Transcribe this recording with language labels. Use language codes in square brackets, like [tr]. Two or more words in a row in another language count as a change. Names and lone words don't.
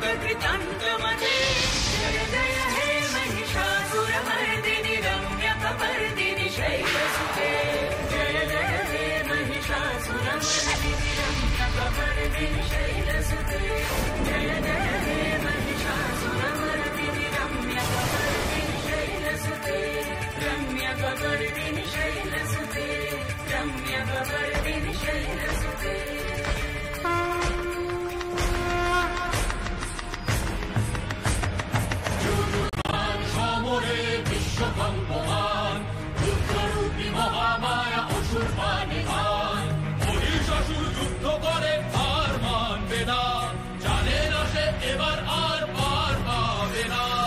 [sa] कृतान्तमते जय जय हे महिषासुरमर्दिनि रम्यकपर्दिनि शैलसुते जय जय हे महिषासुरमर्दिनि रम्यकपर्दिनि शैलसुते जय जय हे महिषासुरमर्दिनि रम्यकपर्दिनि शैलसुते रम्यकपर्दिनि शैलसुते रम्यकपर्दिनि शैलसुते [bn] সমরে বিশ্বকম্পমান রুদ্ররূপী মহামায়া অসুর পানে খান মহিষাসুর যুদ্ধ করে আর মানবে না জানে না সে এবার আর পার পাবে না